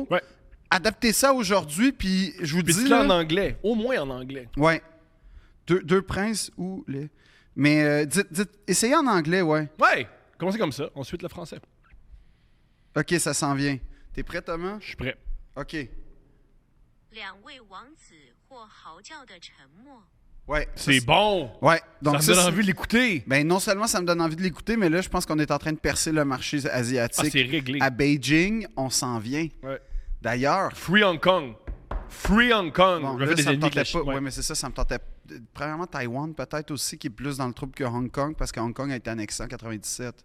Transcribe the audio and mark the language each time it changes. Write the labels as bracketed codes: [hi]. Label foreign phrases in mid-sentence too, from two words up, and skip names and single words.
[fr] Ouais. adaptez ça aujourd'hui, puis je vous Puis dis... dis-le en Là, anglais. Au moins en anglais. ouais. Deux princes ou les... Mais essayez en anglais, ouais. Ouais. Commencez comme ça. Ensuite, le français. OK, ça s'en vient. T'es prêt, Thomas? Je suis prêt. OK. [zh] 两位王子或嚎叫的沉默。 [fr] Ouais. C'est bon. Ouais. Ça Donc me donne envie de l'écouter. Ben, non seulement ça me donne envie de l'écouter, mais là, je pense qu'on est en train de percer le marché Ah, asiatique. c'est réglé. À Beijing, on s'en vient. Ouais. D'ailleurs, [en] Free Hong Kong. Free Hong Kong. [fr] bon, Je là, fais des ça me ennemis avec tentait la pas. Chine. Ouais, Ouais. mais c'est ça, ça me tentait. Premièrement, Taïwan, peut-être aussi, qui est plus dans le trouble que Hong Kong, parce que Hong Kong a été annexé en 97.